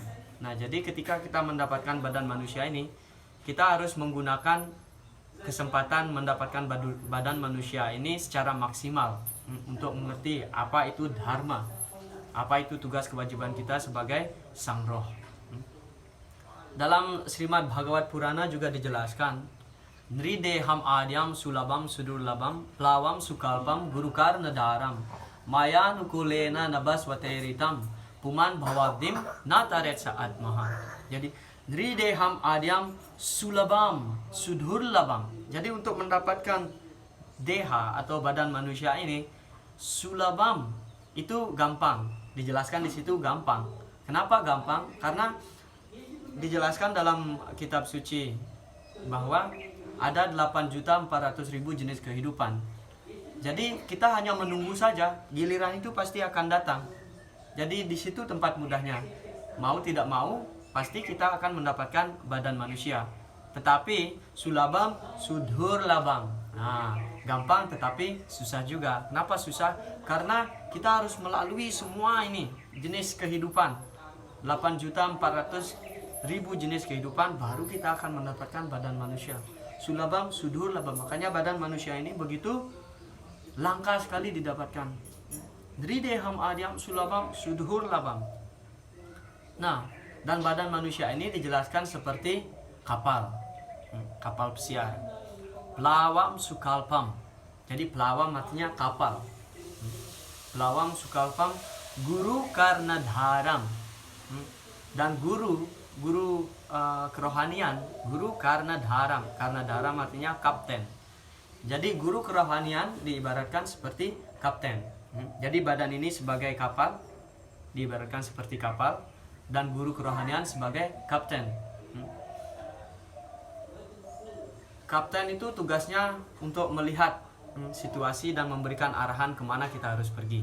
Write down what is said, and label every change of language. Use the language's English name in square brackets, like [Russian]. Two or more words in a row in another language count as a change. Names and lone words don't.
[Indonesian] Nah, jadi ketika kita mendapatkan badan manusia ini, kita harus menggunakan kesempatan mendapatkan badan manusia ini secara maksimal untuk mengerti apa itu dharma, apa itu tugas kewajiban kita sebagai sang roh. Dalam Srimad Bhagavad Purana juga dijelaskan, [Sanskrit] Nrideham adyam sulabam sudurlabam plawam sukalpam gurukar nadaram maya nukulena nabaswateritam puman bhavabdim nataret saat maha. Jadi Nrideham adyam sulabam sudurlabam. [Indonesian] Jadi untuk mendapatkan deha atau badan manusia ini, sulabam itu gampang. Dijelaskan di situ gampang. Kenapa gampang? Karena dijelaskan dalam kitab suci bahwa ada 8.400.000 jenis kehidupan. Jadi kita hanya menunggu saja, giliran itu pasti akan datang. Jadi di situ tempat mudahnya. Mau tidak mau, pasti kita akan mendapatkan badan manusia. [Sanskrit] Tetapi sulabam sudhur labam. [Indonesian] Nah, gampang tetapi susah juga. Kenapa susah? Karena kita harus melalui semua ini jenis kehidupan. 8.400.000 jenis kehidupan baru kita akan mendapatkan badan manusia. [Sanskrit] Sulabam sudhur labam. [Indonesian] Makanya badan manusia ini begitu langka sekali didapatkan. [Sanskrit] Nrideham adyam sulabam sudhur labam. [Indonesian] Nah, dan badan manusia ini dijelaskan seperti kapal, kapal pesiar. [Sanskrit] Plawam sukalpam. [Indonesian] Jadi plawam artinya kapal. [Sanskrit] Plawam sukalpam guru karna dharam. [Indonesian] Dan guru kerohanian, [Sanskrit] guru karna dharam. Karna dharam [Indonesian] artinya kapten. Jadi guru kerohanian diibaratkan seperti kapten. Jadi badan ini sebagai kapal, diibaratkan seperti kapal, dan guru kerohanian sebagai kapten. Kapten itu tugasnya untuk melihat situasi dan memberikan arahan kemana kita harus pergi.